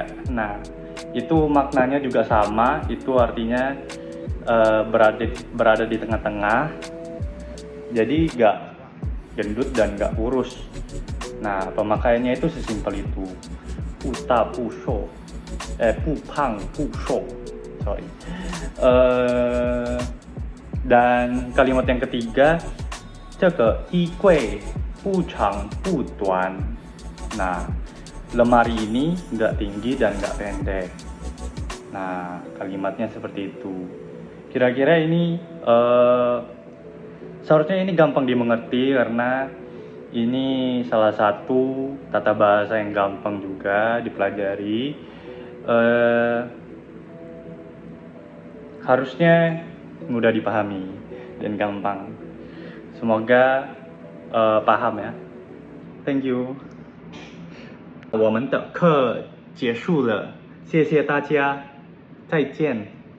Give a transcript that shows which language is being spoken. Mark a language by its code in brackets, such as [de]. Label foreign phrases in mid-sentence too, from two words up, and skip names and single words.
[id] Nah, itu maknanya juga sama. Itu artinya berada di tengah-tengah. Jadi gak gendut dan gak kurus. Nah, pemakaiannya itu sesimpel itu. [zh] 不大不瘦，不胖不瘦 ，sorry. [id] Dan kalimat yang ketiga, [zh] 这个衣柜不长不短. [id] Nah, lemari ini nggak tinggi dan nggak pendek. Nah, kalimatnya seperti itu. Kira-kira ini seharusnya ini gampang dimengerti karena ini salah satu tata bahasa yang gampang juga dipelajari. Harusnya mudah dipahami dan gampang. Semoga paham ya. [en] Thank you. [zh] 我们的课结束了，谢谢大家，再见。